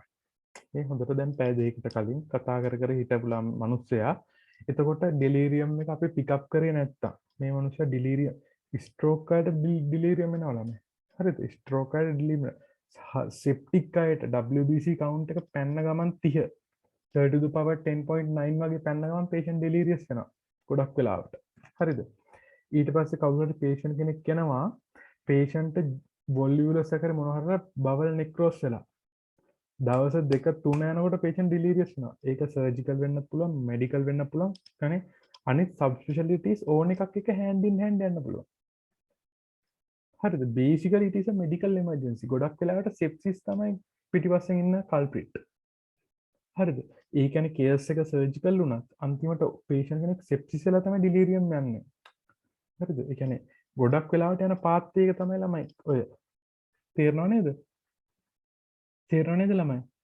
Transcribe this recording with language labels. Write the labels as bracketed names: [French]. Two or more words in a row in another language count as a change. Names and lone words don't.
[Sinhala] මේ හොඳට දැන් පැය දෙකකට කලින් කතා කර කර හිටපු මිනිස්සයා එතකොට ඩෙලීරියම් එක අපි පිකප් කරේ නැත්තම් මේ මිනිස්සයා [English] delirium stroke [Sinhala] එකකට ඩිලීරියම් වෙනවා ළමයි. හරිද? ස්ට්‍රෝක් එකට [English] delirium septic [Sinhala] අයට [English] WBC count [Sinhala] එක පැන්න ගමන් 30 30 [English] to the power [Sinhala] 10.9 වගේ පැන්න ගමන් [English] patient delirious [Sinhala] වෙනවා ගොඩක් වෙලාවට. හරිද? ඊට පස්සේ කවුරුහරි patient කෙනෙක් කෙනවා [English] patient volvulus [Sinhala] එකේ මොන හරි [English] bowel necrosis [Sinhala] වෙලා දවස් දෙක තුන යනකොට [English] patient delirious [Sinhala] වෙනවා. ඒක surgical වෙන්න පුළුවන්, medical වෙන්න පුළුවන්. කනේ අනිත් subspecialties ඕන එකක් එක [English] hand in hand [Sinhala] යන්න පුළුවන්. හරිද? [English] basically it is a medical emergency. [Sinhala] ගොඩක් වෙලාවට sepsis තමයි පිටිපස්සෙන් ඉන්න culprit. හරිද? ඒ කියන්නේ case එක surgical වුණත් අන්තිමට patient කෙනෙක් sepsis වෙලා තමයි delirium යන්නේ. හරිද? ඒ කියන්නේ ගොඩක් වෙලාවට යන path එක තමයි ළමයි ඔය. තේරෙනව නේද? තේරෙනව නේද ළමයි?